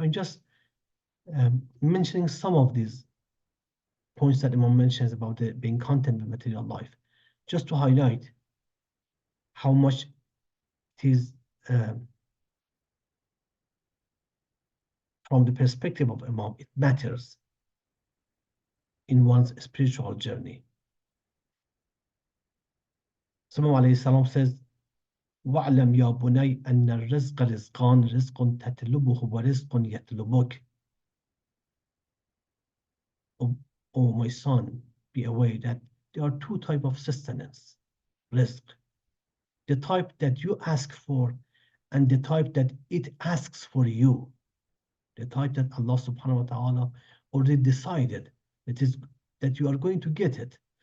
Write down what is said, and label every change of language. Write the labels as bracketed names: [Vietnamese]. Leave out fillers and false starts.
[English] I'm just mentioning some of these points that Imam mentions about being content with material life, just to highlight how much it is from the perspective of Imam, it matters in one's spiritual journey. So Imam alayhi salam says, [Arabic] وَاعْلَمْ يَا بُنَيْ أَنَّ الرِّزْقَ رِزْقَانِ رِزْقٌ تَتْلُبُهُ وَرِزْقٌ يَتْلُبُكَ. [English] Oh, my son, be aware that there are two types of sustenance, rizq. The type that you ask for and the type that it asks for you. The type that Allah subhanahu wa ta'ala already decided that you are going to get it.